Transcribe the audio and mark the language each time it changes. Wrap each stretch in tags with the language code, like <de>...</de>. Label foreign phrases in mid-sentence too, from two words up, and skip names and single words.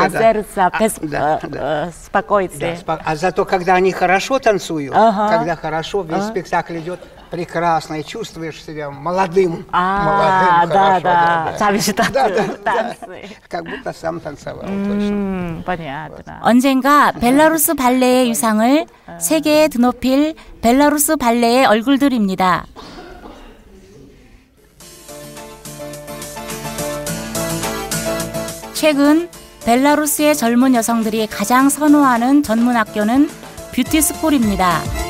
<ru>от сердца, спокойствие. А зато, когда они хорошо танцуют, когда хорошо, весь спектакль идет прекрасно, и чувствуешь себя молодым. Молодым, хорошо. да. зависит от танцы. Как будто сам танцевал. Точно. понятно.</ru> <ko>언젠가 벨라루스 발레의 유상을 세계에 드높일 벨라루스 발레의 얼굴들입니다. 최근 벨라루스의 젊은 여성들이 가장 선호하는 전문 학교는 뷰티스쿨입니다.</ko>